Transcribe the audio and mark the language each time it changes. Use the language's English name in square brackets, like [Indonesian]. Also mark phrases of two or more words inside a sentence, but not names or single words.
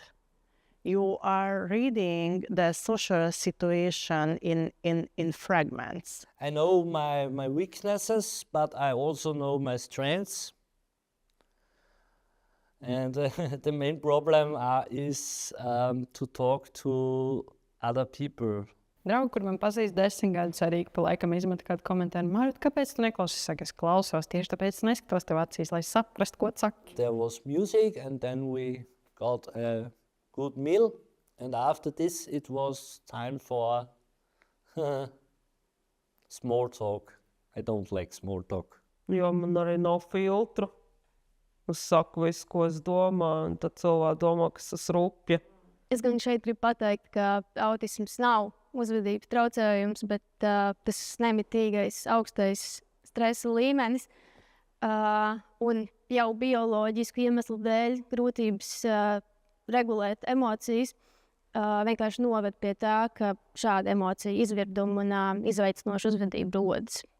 [English] You are reading the social situation in fragments. I know my weaknesses, but I also know my strengths. And the main problem is to talk to other people. [Latvian] Draugi, kur man pazīst 10 gadus, arī pa laikam izmet kādu komentāru. Marta, kāpēc tu neklausies? Saka, es klausos, tieši tāpēc neskatos tev acīs, lai saprastu, ko tu saki. [English] There was music and then we got a good meal. And after this it was time for small talk. I don't like small talk. [Latvian] Jo man arī nav filtru. Es saku visu, ko es domāju, un tad cilvēki domā, ka es rupja. Es gan šeit gribu pateikt, ka autisms nav uzvedības traucējums, bet tas nemitīgais augstais stresa līmenis un jau bioloģisku iemeslu dēļ grūtības regulēt emocijas vienkārši noved pie tā, ka šāda emocija izvirduma un izveicinoša uzvedība rodas.